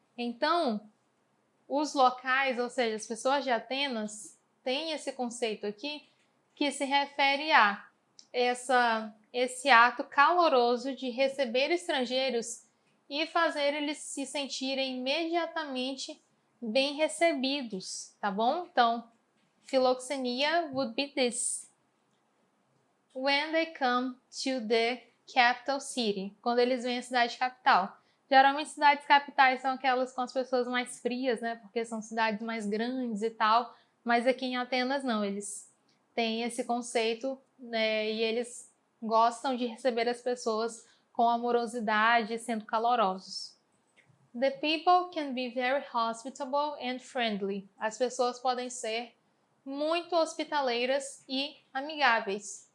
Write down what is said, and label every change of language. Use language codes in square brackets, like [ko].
[pt] Então, os locais, ou seja, as pessoas de Atenas, têm esse conceito aqui que se refere a esse ato caloroso de receber estrangeiros e fazer eles se sentirem imediatamente bem recebidos, tá bom? [en] Então, philoxenia would be this. When they come to the capital city, [pt] quando eles vêm à cidade capital. Geralmente cidades capitais são aquelas com as pessoas mais frias, né? Porque são cidades mais grandes e tal. Mas aqui em Atenas não, eles têm esse conceito, né? E eles gostam de receber as pessoas com amorosidade, sendo calorosos. [en] The people can be very hospitable and friendly. [pt] As pessoas podem ser muito hospitaleiras e amigáveis.